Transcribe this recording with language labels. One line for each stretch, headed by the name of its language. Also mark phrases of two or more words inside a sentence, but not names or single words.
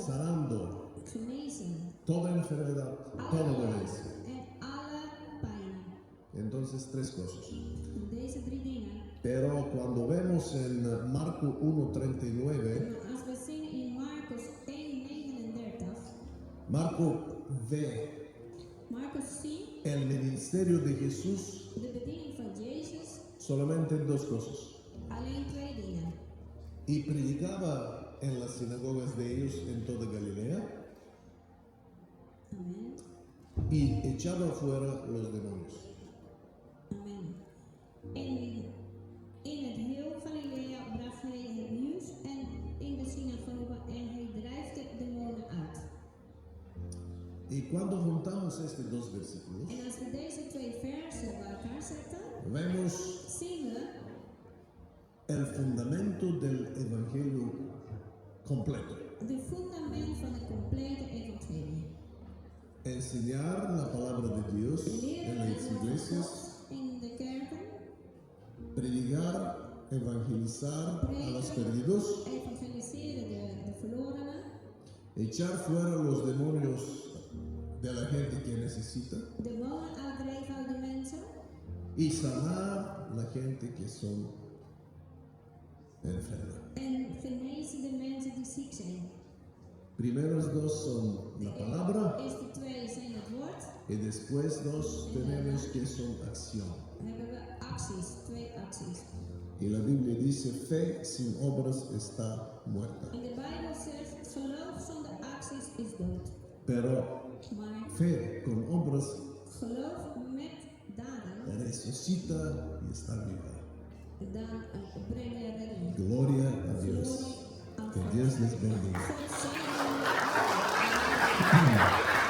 Spanish: Sanando
Dutch: Genezing.
Spanish: toda enfermedad, toda
Dutch: Alle
Spanish: dolencia.
Dutch: en alle pijn.
Spanish: Entonces, tres cosas.
Dutch: Deze 3 dingen.
Spanish: Pero cuando vemos en Marco 1:39,
Dutch: Maar als we zien in Marcus 1:39,
Spanish: Marco ve
Dutch: Marcus ziet
Spanish: el ministerio de Jesús
Dutch: de bediening van Jezus
Spanish: solamente en dos cosas.
Dutch: alleen 2 dingen.
Spanish: Y predicaba en las sinagogas de ellos en toda Galilea
Dutch: Amen.
Spanish: y echaba fuera los demonios.
Dutch: Amen. In het heel Galilea bracht hij het nieuws en in de synagoge en hij drijft de demonen uit.
Spanish: Y cuando juntamos estos dos versículos,
Dutch: En als we deze 2 versen bij elkaar zetten,
Spanish: vemos
Dutch: zien we
Spanish: el fundamento del evangelio completo.
Dutch: de fundament van het complete evangelie.
Spanish: Enseñar la palabra de Dios en
Dutch: Leren
Spanish: las
Dutch: het woord van
Spanish: iglesias,
Dutch: God in de kerken,
Spanish: predicar, evangelizar a los perdidos,
Dutch: evangeliseren de verlorenen,
Spanish: echar fuera los demonios de la gente que necesita
Dutch: demonen uitdrijven uit de mensen
Spanish: y sanar la gente que son enferma.
Dutch: en genezen de mensen die ziek zijn.
Spanish: Primeros dos son la palabra
Dutch: Eerste 2 zijn het woord.
Spanish: y después dos tenemos que son acción.
Dutch: Dan hebben we acties, 2 acties.
Spanish: Y la Biblia dice, fe sin obras está muerta.
Dutch: En de Bijbel zegt, geloof zonder acties is dood.
Spanish: Pero
Dutch: maar
Spanish: Fe con obras
Dutch: geloof met daden,
Spanish: resucita y está viva.
Dutch: dan brengen redding.
Spanish: Gloria a Dios.
Dutch: Glorie aan
Spanish: Que
Dutch: God.
Spanish: Dios les bendiga.
Dutch: God zegen.